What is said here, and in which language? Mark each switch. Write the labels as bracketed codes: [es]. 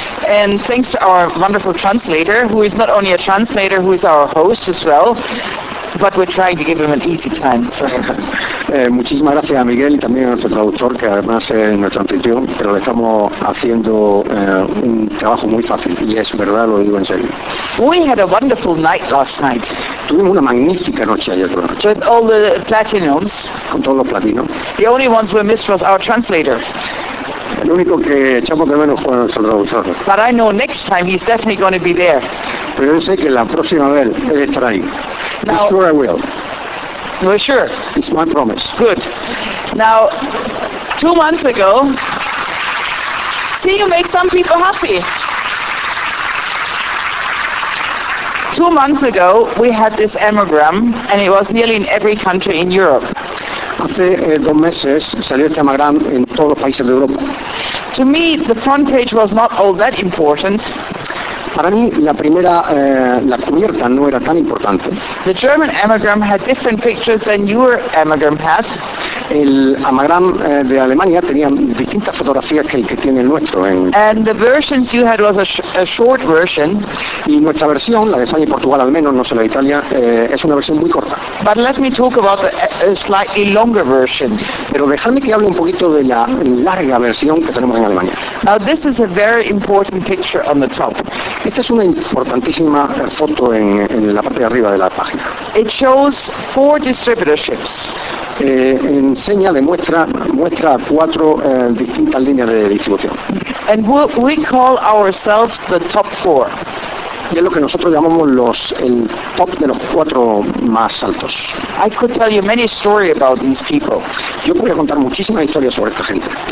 [en] And thanks to our wonderful translator, who is not only a translator, who is our host as well, but we're trying to give him an easy time. [es] Muchísimas gracias a Miguel y también a nuestro traductor, que además es nuestro anfitrión, pero le estamos haciendo un trabajo muy fácil, y es verdad, lo digo en serio. [en] We had a wonderful night last night. [es] Tuvimos una magnífica noche ayer por la noche. [en] With all the platinums. [es] Con todos los platinos. [en] The only ones we missed was our translator. [es] El único que echamos de menos fue nuestro traductor. [en] But I know next time he's definitely going to be there. [es] Pero yo sé que la próxima vez él estará ahí. [en] Now, I'm sure I will. You're sure? It's my promise. Good. Now, 2 months ago, see, you make some people happy. 2 months ago, we had this Amogram, and it was nearly in every country in Europe. [es] Hace 2 meses salió este Amogram en todos los países de Europa. [en] To me, the front page was not all that important. [es] Para mí, la primera, la cubierta no era tan importante. [en] The German Amogram had different pictures than your Amogram had. [es] El Amogram de Alemania tenía distintas fotografías que el que tiene el nuestro. [en] And the versions you had was a short version. [es] Y nuestra versión, la de España y Portugal al menos, no sé la de Italia, es una versión muy corta. [en] But let me talk about a slightly longer version. [es] Pero dejadme que hable un poquito de la larga versión que tenemos en Alemania. [en] Now this is a very important picture on the top. [es] Esta es una importantísima foto en la parte de arriba de la página. [en] It shows 4 distributorships. [es] Enseña, demuestra 4 distintas líneas de distribución. [en] And we call ourselves the top 4. [es] Y es lo que nosotros llamamos el top de los 4 más altos. [en] I could tell you many stories about these people. [es] Yo podría contar muchísimas historias sobre esta gente.